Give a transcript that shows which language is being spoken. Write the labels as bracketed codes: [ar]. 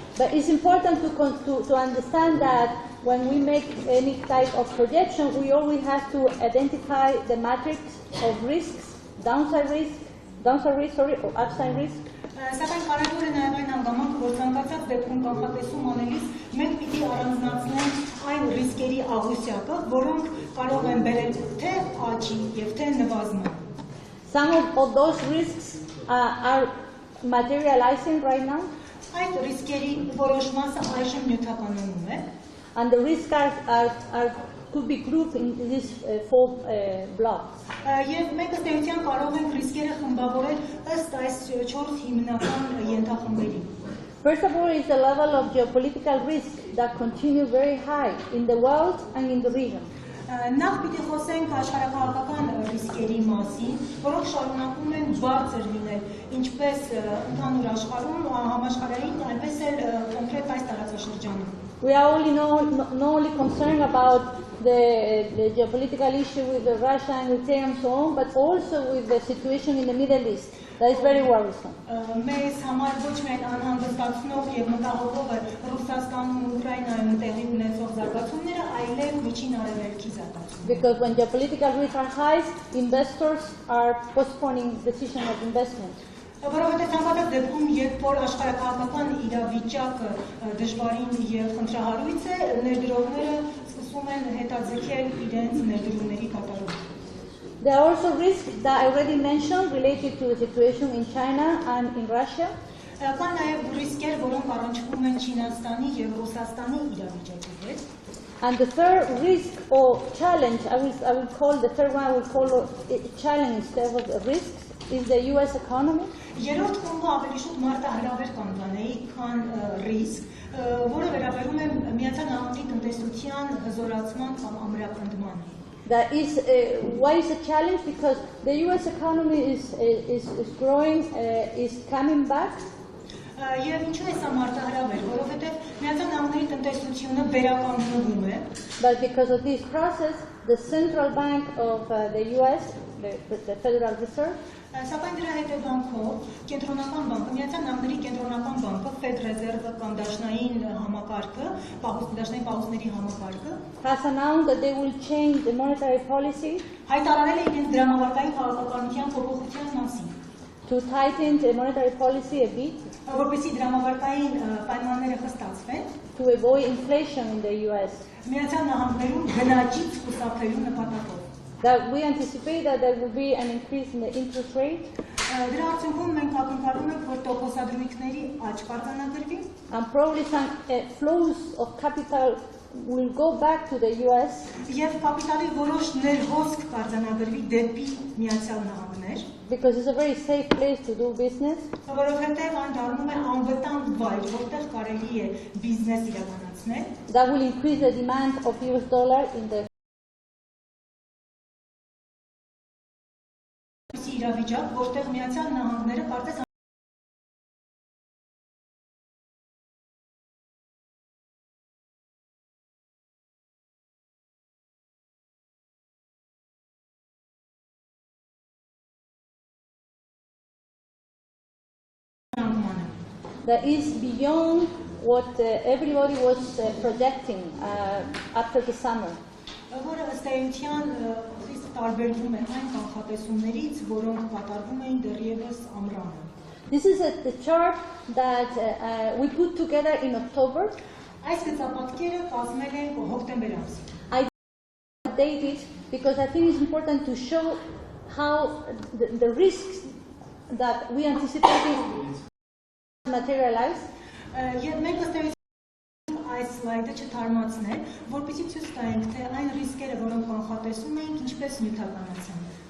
[en] But it's important to understand that when we make any type of projection, we always have to identify the matrix of risks, downside risk, or upside risk. [hy] Սակայն կարևոր է նաև այն հանգամանքը, որ ցանկացած դեպքում կանխատեսում անելիս մենք պիտի առանձնացնենք այն ռիսկերի աղյուսակը, որոնք կարող են բերել թե աճի եւ թե նվազման։ [en] Some of those risks are materializing right now. [hy] Այդ ռիսկերի որոշ մասը այժմ նյութականանում է։ [en] And the risks could be grouped in these 4 blocks. [hy] Եվ մենք ըստ էության կարող ենք ռիսկերը խմբավորել ըստ այս 4 հիմնական ենթախմբերի։ [en] First of all is the level of geopolitical risk that continue very high in the world and in the region. [hy] Նախ պիտի խոսենք աշխարհակաղակական ռիսկերի մասին, որոնք շարունակում են բարձր լինել, ինչպես ընդհանուր աշխարհում, համաշխարհային, այնպես էլ կոնկրետ այս տարածաշրջանում։ [en] We are only not only concerned about the geopolitical issue with Russia and Ukraine and so on, but also with the situation in the Middle East. That is very worrisome. [hy] Մեզ համար ոչ միայն անհանգստացնող եւ մտահոգող է Ռուսաստանում ու Ուկրաինայում տեղի ունեցող զարգացումները, այլև միջին արևելքի զարգացումները։ [en] Because when geopolitical risks are high, investors are postponing decision of investment. [hy] Որովհետև ցանկացած դեպքում, երբ որ աշխարհակաղակական իրավիճակը դժվարին եւ խնդրահարույց է, ներդրողները սկսում են հետաձգել իրենց ներդրումների կատարումը։ [en] There are also risks that I already mentioned related to the situation in China and in Russia. [hy] Կան նաև ռիսկեր, որոնք առնչվում են Չինաստանի եւ Ռուսաստանի իրավիճակի հետ։ [en] And the third risk or challenge, I will call the third one, I will call it challenge instead of the risks, is the US economy. [hy] Երրորդ կողմը ավելի շուտ մարտահրավեր կանվանեի, քան ռիսկ, որը վերաբերում է Միացյալ Նահանգների տնտեսության հզորացման կամ ամրապնդման։ [en] That is why is a challenge, because the US economy is growing, is coming back. [hy] Եվ ինչու է սա մարտահրավեր, որովհետև Միացյալ Նահանգների տնտեսությունը վերականգնվում է։ [en] But because of this process, the central bank of the US, the Federal Reserve, [hy] Սակայն դրա հետևանքով Կենտրոնական բանկը, Միացյալ Նահանգների կենտրոնական բանկը, Fed Reserve կամ դաշնային համակարգը, դաշնային պահուստների համակարգը [en] has announced that they will change the monetary policy [hy] հայտարարել է իրենց դրամավարկային քաղաքականության փոփոխության մասին, [en] to tighten the monetary policy a bit [hy] որպեսզի դրամավարկային պայմանները խստացվեն, [en] to avoid inflation in the US. [hy] Միացյալ Նահանգներում գնաճից խուսափելու նպատակով։ [en] That we anticipate that there will be an increase in the interest rate [hy] Դրա արդյունքում մենք ակնկալում ենք, որ տոկոսադրույքների աճ կարձանագրվի, [en] and probably some flows of capital will go back to the US [hy] եւ կապիտալի որոշ ներհոսք կարձանագրվի դեպի Միացյալ Նահանգներ, [en] because it's a very safe place to do business. [hy] որովհետեւ այն դառնում է անվտանգ վայր, որտեղ կարելի է բիզնես իրականացնել, [en] That will increase the demand of US dollar in the [hy] իրավիճակ, որտեղ Միացյալ Նահանգները կարծես [en] that is beyond what everybody was projecting after the summer. [hy] որը ըստ էության խիստ տարբերվում է այն կանխատեսումներից, որոնք կատարվում էին դեռևս ամռանը։ [en] This is the chart that we put together in October. [hy] Այս գծապատկերը կազմել են հոկտեմբեր ամսին։ [en] I updated because I think it's important to show how the risks that we anticipated materialize. [hy] Եվ մենք ըստ էության այս սլայդը չթարմացնել, որպեսզի ցույց տանք, թե այն ռիսկերը, որոնք կանխատեսում էինք, ինչպես նյութականացան։